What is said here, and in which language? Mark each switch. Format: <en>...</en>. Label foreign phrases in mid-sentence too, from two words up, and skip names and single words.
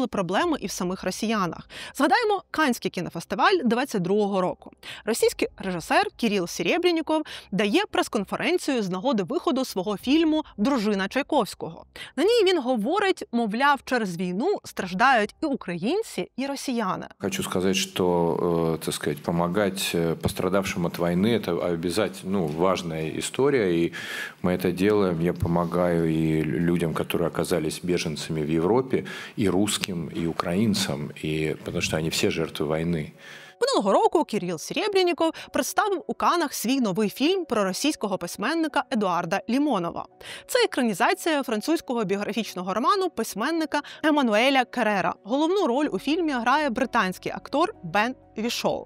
<uk>Інколи проблеми і в самих росіянах. Згадаємо Каннський кінофестиваль 22-го року. Російський режисер Кирил Серебряніков дає прес-конференцію з нагоди виходу свого фільму «Дружина Чайковського». На ній він говорить, мовляв, через війну страждають і українці, і росіяни.</uk> <ru>Хочу сказать, что, так сказать, помогать пострадавшим от войны – это обязательно, важная история, и мы это делаем. Я помогаю и людям, которые оказались беженцами в Европе, и русским, и украинцам, потому что они все жертвы войны.</ru> <uk>Минулого року Кирил Серебряніков представив у Каннах свій новий фільм про російського письменника Едуарда Лімонова. Це екранізація французького біографічного роману письменника Еммануеля Керрера. Головну роль у фільмі грає британський актор Бен Вішоу.</uk>